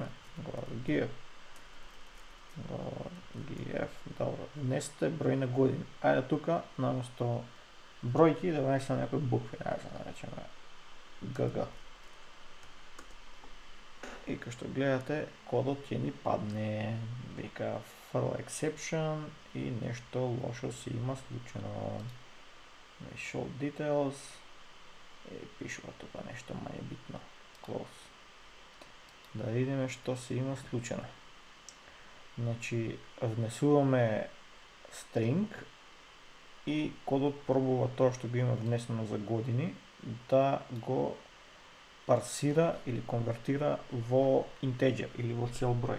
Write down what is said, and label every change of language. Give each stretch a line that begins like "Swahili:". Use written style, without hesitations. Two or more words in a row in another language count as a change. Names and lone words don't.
Macedonian: Горгиев. Горгиев. Добро. Внесете број на години. Ајде тука, наместо бројки, да внесеме некои букви. Ајде да речеме ГГ. И како што гледате, кодот ќе ни падне. Вика
English: throw exception
Macedonian: и нешто лошо си има случајно.
English: Show details
Macedonian: и пишува тука нешто мање битно. Close. Да видиме што се има случајно. Значи, внесуваме string и кодот пробува тоа што го има внесено за години да го парсира или конвертира во integer или во цел број.